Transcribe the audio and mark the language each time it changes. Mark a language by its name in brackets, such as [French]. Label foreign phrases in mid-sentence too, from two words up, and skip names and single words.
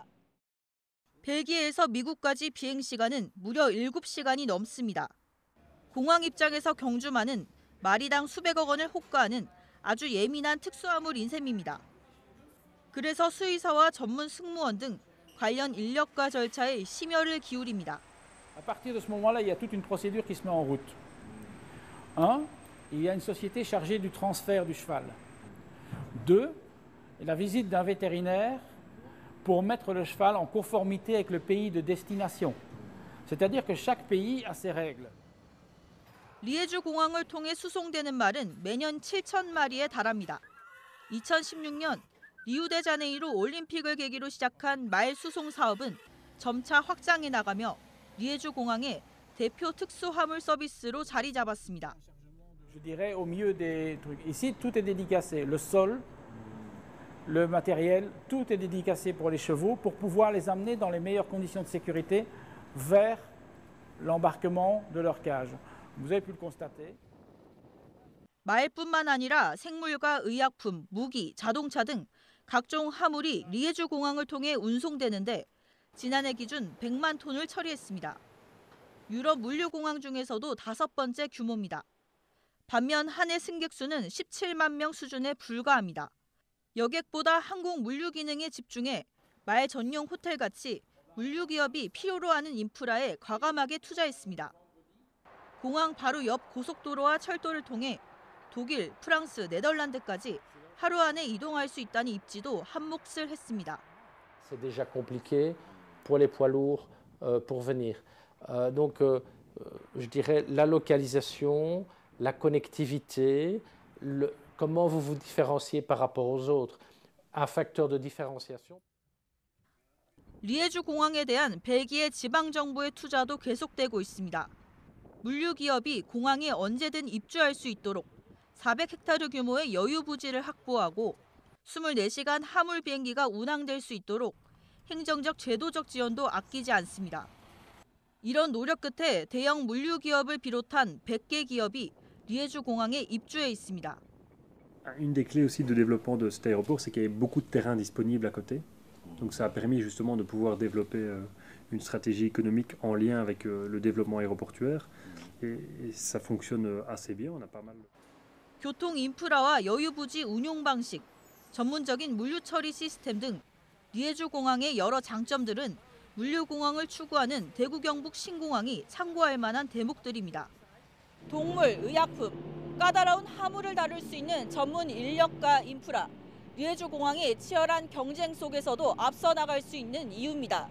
[Korean] 벨기에에서 미국까지 비행 시간은 무려 7시간이 넘습니다. 공항 입장에서 경주마는 마리당 수백억 원을 호가하는 아주 예민한 특수화물인 셈입니다. 그래서 수의사와 전문 승무원 등 관련 인력과 절차에 심혈을 기울입니다. [French] À partir de ce moment-là, il y a toute une procédure qui se met en route. 1. Il y a une société chargée du transfert du cheval. 2. La visite d'un vétérinaire pour mettre le cheval en conformité avec le pays de destination. C'est-à-dire que chaque pays a ses règles. [Korean] 리에주 공항을 통해 수송되는 말은 매년 7,000마리에 달합니다. 2016년 리우데자네이루 올림픽을 계기로 시작한 말 수송 사업은 점차 확장해 나가며 리에주 공항의 대표 특수 화물 서비스로 자리 잡았습니다. [French] Je dirais au milieu des trucs. Ici, tout est dédicacé. Le sol, le matériel, tout est dédicacé pour les chevaux pour pouvoir les amener dans les meilleures conditions de sécurité vers l'embarquement de leur cage. Vous avez pu le constater. [Korean] 말뿐만 아니라 생물과 의약품, 무기, 자동차 등 각종 화물이 리에주 공항을 통해 운송되는데 지난해 기준 100만 톤을 처리했습니다. 유럽 물류공항 중에서도 5번째 규모입니다. 반면 한 해 승객 수는 17만 명 수준에 불과합니다. 여객보다 항공 물류 기능에 집중해 말 전용 호텔같이 물류 기업이 필요로 하는 인프라에 과감하게 투자했습니다. 공항 바로 옆 고속도로와 철도를 통해 독일, 프랑스, 네덜란드까지 하루 안에 이동할 수 있다는 입지도 한몫을 했습니다. [French] C'est déjà compliqué pour les poids lourds pour venir. Donc, je dirais la localisation, la connectivité, comment vous vous différenciez par rapport aux autres, un facteur de différenciation. [Korean] 리에주 공항에 대한 벨기에 지방 정부의 투자도 계속되고 있습니다. 물류 기업이 공항에 언제든 입주할 수 있도록 400헥타르 규모의 여유 부지를 확보하고 24시간 화물 비행기가 운항될 수 있도록 행정적 제도적 지원도 아끼지 않습니다. 이런 노력 끝에 대형 물류 기업을 비롯한 100개 기업이 리에주 공항에 입주해 있습니다. [French] Une des clés aussi de développement de cet aéroport, c'est qu'il y avait beaucoup de terrain disponible à côté. Donc ça a permis justement de pouvoir développer une stratégie économique en lien avec le développement aéroportuaire. Et ça fonctionne assez bien. On a pas mal. [Korean] 교통 인프라와 여유 부지 운용 방식, 전문적인 물류 처리 시스템 등 리에주 공항의 여러 장점들은 물류 공항을 추구하는 대구 경북 신공항이 참고할 만한 대목들입니다. 동물, 의약품, 까다로운 화물을 다룰 수 있는 전문 인력과 인프라, 리에주 공항이 치열한 경쟁 속에서도 앞서 나갈 수 있는 이유입니다.